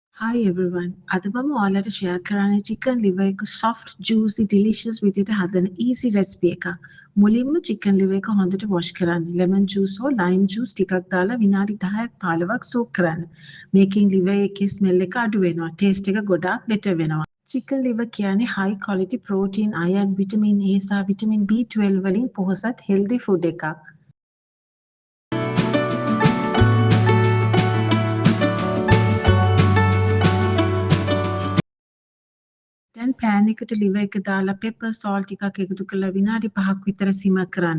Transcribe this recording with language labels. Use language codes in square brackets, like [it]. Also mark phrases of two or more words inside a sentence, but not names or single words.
[en] Hi everyone. [si] අද මම ඔයාලට share කරන්නේ chicken liver එක [en] soft, juicy, delicious [si] විදිහට හදන [en] easy recipe [si] එකක්. මුලින්ම [en] chicken liver [si] එක හොඳට wash කරන්න. [en] lemon juice [si] හෝ [en] lime juice [si] ටිකක් දාලා විනාඩි 10ක් 15ක් soak කරන්න. මේකෙන් liver එකේ smell එක අඩු වෙනවා. taste එක ගොඩාක් better වෙනවා. [en] chicken liver [si] කියන්නේ [en] high quality protein, iron, vitamin A [si] සහ [en] vitamin B12 [si] වලින් පොහොසත් [en] healthy food [si] එකක්. දැන් pan එකට liver එක දාලා [en] pepper salt [si] ටිකක් එකතු කරලා විනාඩි 5ක් විතර simmer කරන්න.